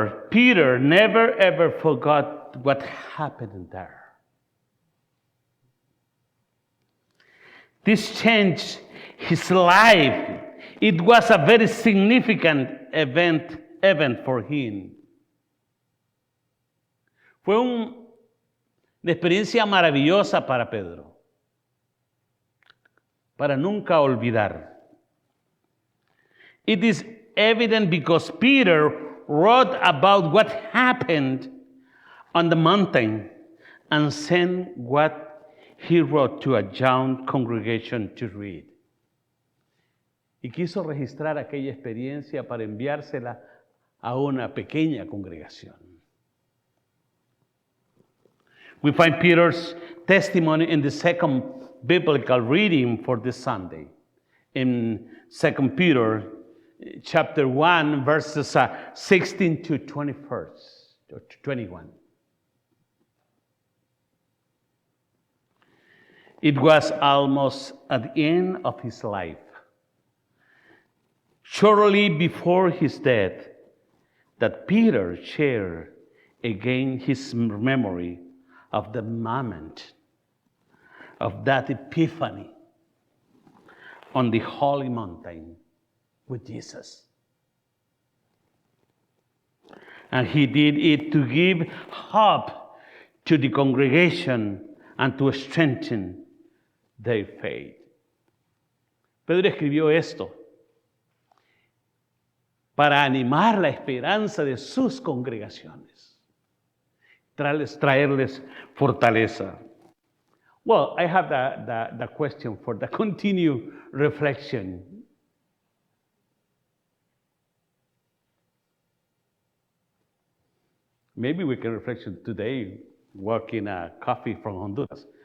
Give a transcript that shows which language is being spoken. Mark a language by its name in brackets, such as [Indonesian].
[English] Peter never ever forgot what happened there. This changed his life. It was a very significant event for him. [Spanish] Fue una experiencia maravillosa para Pedro, para nunca olvidar. [English] It is evident because Peter wrote about what happened on the mountain and sent what he wrote to a young congregation to read. [Spanish] y quiso registrar aquella experiencia para enviársela a una pequeña congregación. [English] We find Peter's testimony in the second biblical reading for this Sunday, in 2 Peter chapter 1, verses 16 to 21. It was almost at the end of his life, shortly before his death, that Peter shared again his memory of the moment of that Epiphany on the holy mountain with Jesus. And he did it to give hope to the congregation and to strengthen their faith. [Spanish] Pedro escribió esto para animar la esperanza de sus congregaciones, traerles fortaleza. [English] Well, I have the question for the continued reflection. Maybe we can reflection today, working coffee from Honduras.